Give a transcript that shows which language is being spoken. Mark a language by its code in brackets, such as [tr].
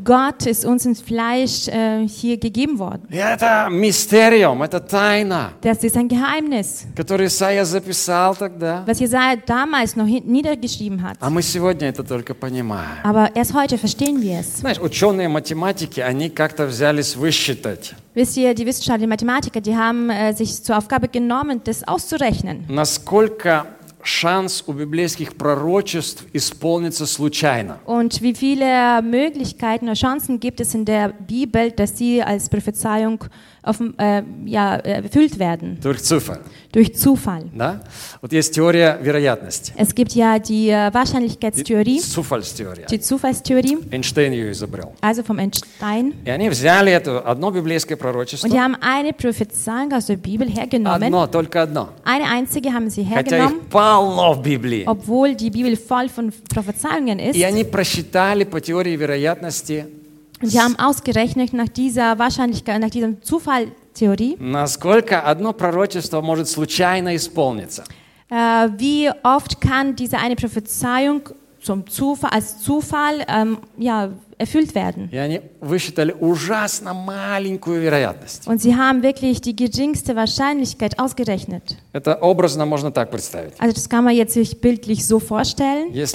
[de] Gott ist uns ins Fleisch hier gegeben worden. [ru] Это мистериум, это тайна. [de] Das ist ein Geheimnis. [ru] Который Исаия записал тогда. [de] Was Jesaja damals noch niedergeschrieben hat. [ru] А мы сегодня это только понимаем. [de] Aber erst heute verstehen wir es. [ru] Знаешь, ученые математики, они как-то взялись высчитать. [de] Wisst ihr, die Wissenschaftler, die Mathematiker, die haben sich zur Aufgabe genommen, das auszurechnen. [ru] Насколько шанс у библейских пророчеств исполнится случайно? [de] Und wie viele Möglichkeiten oder Chancen gibt es in der Bibel, dass sie als Prophezeiung erfüllt werden? Durch Zufall. Durch Zufall. [ru] Да? Вот есть теория вероятности. [de] Es gibt ja die Wahrscheinlichkeitstheorie. Die Zufallstheorie. Die Zufallstheorie. [ru] Einstein ее изобрел. [de] Also vom Einstein. [ru] И они взяли это одно библейское пророчество. [de] Und die haben eine Prophezeiung aus der Bibel hergenommen. [ru] Одно, только одно. [de] Eine einzige haben sie [ru] Хотя [de] hergenommen. [ru] Их полно в Библии. [de] Obwohl die Bibel voll von Prophezeiungen ist. [ru] И они просчитали по теории вероятности. [de] Und sie haben ausgerechnet nach dieser Wahrscheinlichkeit, nach diesem Zufall. Theorie. [ru] Насколько одно пророчество может случайно исполниться? [de] Wie oft kann diese eine Prophezeiung zum Zufall, als Zufall erfüllt werden. Und sie haben wirklich die geringste Wahrscheinlichkeit ausgerechnet. Also das kann man jetzt sich bildlich so vorstellen.